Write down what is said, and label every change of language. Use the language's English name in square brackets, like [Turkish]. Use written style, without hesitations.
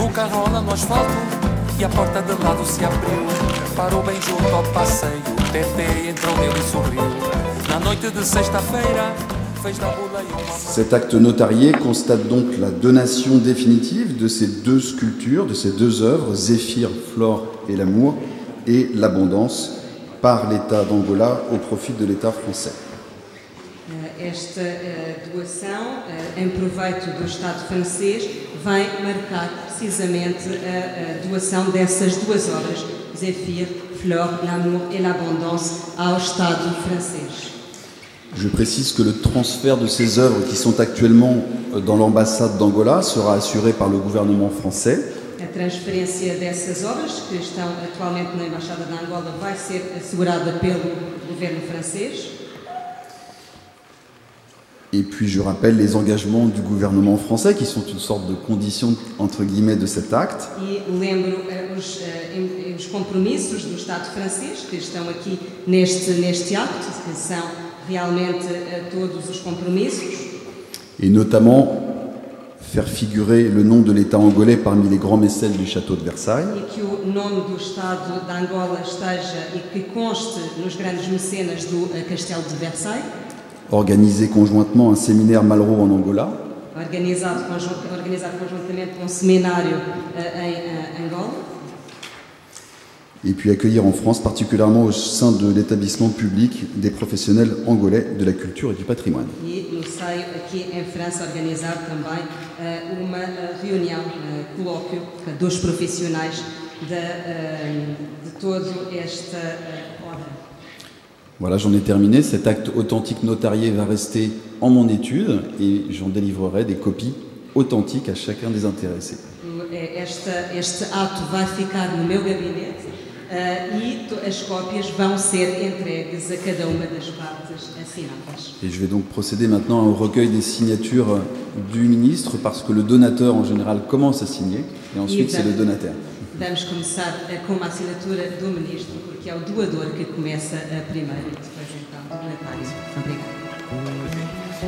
[Portuguese] Rola no asfalto e a porta de lado se abriu. Parou bem junto ao passeio, Tété entrou nele e sorriu. Na noite de sexta-feira fez da boleia uma... [French] Cet acte notarié constate donc la donation définitive de ces 2 sculptures, de ces 2 œuvres, Zéphyr, Flore et l'amour, et l'abondance, par l'État d'Angola au profit de l'État français. [Portuguese] Esta doação, em proveito do Estado francês, vem marcar precisamente a doação dessas 2 obras, Zéphyr, Flore, l'amour et l'abondance, ao Estado francês. [French] Je précise que le transfert de ces œuvres qui sont actuellement dans l'ambassade d'Angola sera assuré par le gouvernement français. [Portuguese] A transferência dessas obras, que estão atualmente na Embaixada de Angola, vai ser assegurada pelo governo francês. [French] Et puis je rappelle les engagements du gouvernement français qui sont une sorte de condition entre guillemets de cet acte. [Portuguese] E lembro os compromissos do Estado francês que estão aqui neste acto, que são realmente todos os compromissos. [French] Et notamment faire figurer le nom de l'État angolais parmi les grands mécènes du château de Versailles. [Portuguese] E que o nome do Estado de Angola esteja e que conste nos grandes mecenas do Castelo de Versailles. [French] Organiser conjointement un séminaire Malraux en Angola. [Portuguese] Organizado conjuntamente um seminário em Angola. [French] Et puis accueillir en France, particulièrement au sein de l'établissement public des professionnels angolais de la culture et du patrimoine. [Portuguese] E no seio aqui em França organizar também uma reunião, colóquio dos profissionais de toda esta obra. [French] Voilà, j'en ai terminé. Cet acte authentique notarié va rester en mon étude et j'en délivrerai des copies authentique à chacun des intéressés. [Portuguese] Este ato vai ficar no meu gabinete e as cópias vão ser entregues a cada uma das partes assinadas. [French] Et je vais donc procéder maintenant au recueil des signatures du ministre, parce que le donateur en général commence à signer, et ensuite c'est le donataire. [Portuguese] Vamos começar com uma assinatura do ministro, porque é o doador que começa primeiro e depois então o donatário. Obrigada.